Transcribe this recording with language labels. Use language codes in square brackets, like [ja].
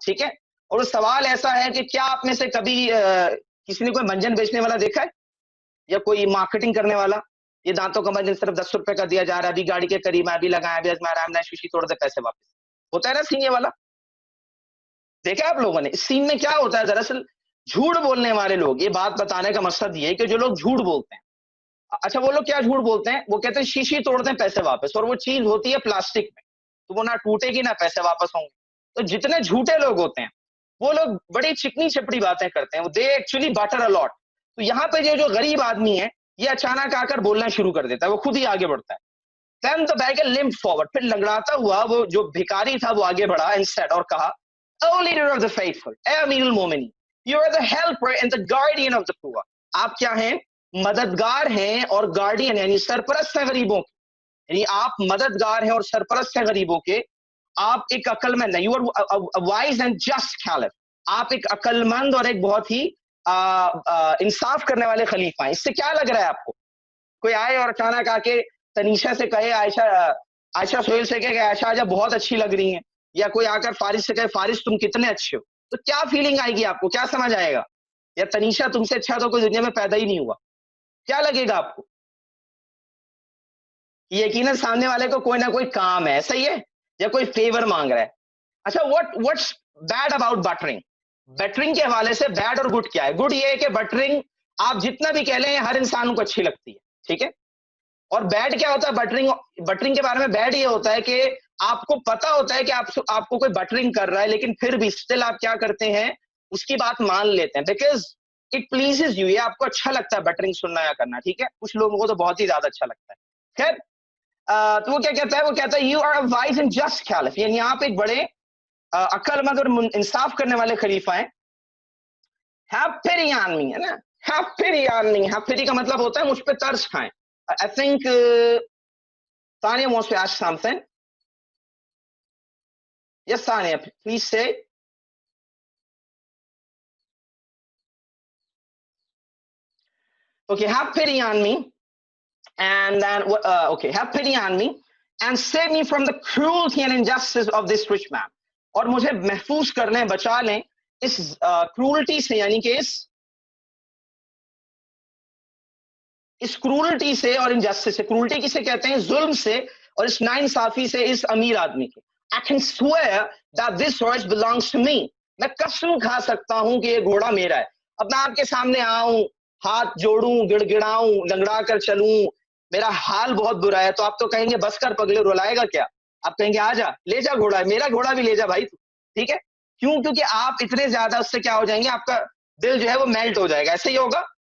[ur] ٹھیک ہے, اور وہ سوال ایسا ہے کہ کیا آپ میں سے کبھی کسی نے کوئی منجن بیچنے والا دیکھا ہے, یا کوئی مارکیٹنگ کرنے والا؟ یہ دانتوں کا منجن صرف 10 روپے کا دیا جا رہا ہے, ابھی گاڑی کے قریب میں ابھی لگایا, ابھی آرام نے شیشی توڑ دے پیسے واپس, ہوتا ہے نا سین یہ والا, دیکھا آپ لوگوں نے؟ اس سین میں کیا ہوتا ہے, دراصل جھوٹ بولنے والے لوگ, یہ بات بتانے کا مقصد یہ ہے کہ جو لوگ جھوٹ بولتے ہیں, اچھا وہ لوگ کیا جھوٹ بولتے ہیں, وہ کہتے ہیں شیشی توڑ دیں پیسے واپس, اور وہ چیز ہوتی ہے پلاسٹک میں, تو وہ نہ ٹوٹے گی نہ پیسے واپس ہوں گے. تو جتنے جھوٹے لوگ ہوتے ہیں وہ لوگ بڑی چکنی چپڑی باتیں کرتے ہیں, [en] They actually butter a lot. [ur] تو یہاں پہ یہ جو غریب آدمی ہے یہ اچانک آ کر بولنا شروع کر دیتا ہے, وہ خود ہی آگے بڑھتا ہے. [en] Then the beggar limped forward. [ur] پھر لنگڑاتا ہوا وہ جو بھکاری تھا وہ آگے بڑھا [en] and said, [ur] اور کہا, [en] O leader of the faithful, [ur] اے امیر المومنین, [en] you are the helper and the guardian of the poor. [ur] آپ کیا ہیں, مددگار ہیں اور گارڈین یعنی سرپرست ہیں غریبوں کے, یعنی آپ مددگار ہیں اور سرپرست ہیں غریبوں کے. آپ ایک عقل مند ہیں, [en] you are wise and just caliph. [ur] آپ ایک عقل مند اور ایک بہت ہی انصاف کرنے والے خلیفہ ہیں. اس سے کیا لگ رہا ہے آپ کو, کوئی آئے اور اچانک آ کے تنیشا سے کہے, عائشہ سہیل سے کہے کہ عائشہ آج بہت اچھی لگ رہی ہیں, یا کوئی آ کر فارس سے کہے فارس تم کتنے اچھے ہو, تو کیا فیلنگ آئے گی آپ کو, کیا سمجھ آئے گا؟ یا تنیشا تم سے اچھا تو کوئی دنیا میں پیدا ہی نہیں ہوا, کیا لگے گا آپ کو؟ یقیناً سامنے والے کو کوئی نہ کوئی کام ہے, صحیح ہے, یا کوئی فیور مانگ رہا ہے. [en] اچھا what's bad about buttering? [ur] بٹرنگ کے حوالے سے بیڈ اور گڈ کیا ہے؟ گڈ یہ ہے کہ بٹرنگ آپ جتنا بھی کہہ لیں ہر انسان کو اچھی لگتی ہے, ٹھیک ہے. اور بیڈ کیا ہوتا ہے, بٹرنگ کے بارے میں بیڈ یہ ہوتا ہے کہ آپ کو پتا ہوتا ہے کہ آپ کو کوئی بٹرنگ کر رہا ہے, لیکن پھر بھی اسٹل آپ کیا کرتے ہیں, اس کی بات مان لیتے ہیں, [en] because it pleases you, [ur] یہ آپ کو اچھا لگتا ہے بٹرنگ سننا یا کرنا, ٹھیک ہے. کچھ لوگوں کو تو بہت ہی زیادہ اچھا لگتا ہے. خیر, تو وہ کیا کہتا ہے, وہ کہتا ہے [en] you are a wise and just caliph, [ur] یعنی آپ ایک بڑے عقل مند اور انصاف کرنے والے خلیفہ ہیں. [en] Have pity on me, [ur] ہے نا, [en] have pity on me. have pity [ur] کا مطلب ہوتا ہے مجھ پہ ترس کھائیں. [en] I think Tanya wants to ask something. Yes, Tanya, please say. Okay, have pity on me, and then okay, have pity on me and save me from the cruelty and injustice of this rich man. [ur] اور مجھے محفوظ کر لیں, بچا لیں اس cruelty سے, یعنی کہ اس کرولٹی سے اور انجسٹس سے. کرولٹی کسے کہتے ہیں, ظلم سے, اور اس ناانصافی سے اس امیر آدمی کے. [en] I can swear that this horse belongs to me. [ur] میں قسم کھا سکتا ہوں کہ یہ گھوڑا میرا ہے. اب میں آپ کے سامنے آؤں, ہاتھ جوڑوں, گڑ گڑاؤں, لنگڑا کر چلوں, میرا حال بہت برا ہے, تو آپ تو کہیں گے بس کر پگلے, رلائے گا کیا, آپ کہیں گے آ جا، لے جا گھوڑا، میرا گھوڑا بھی لے جا بھائی، ٹھیک ہے، کیوں؟ کیونکہ آپ اتنے زیادہ اس سے کیا ہو جائیں گے، آپ کا دل جو ہے وہ میلٹ ہو جائے گا، ایسے ہی ہوگا.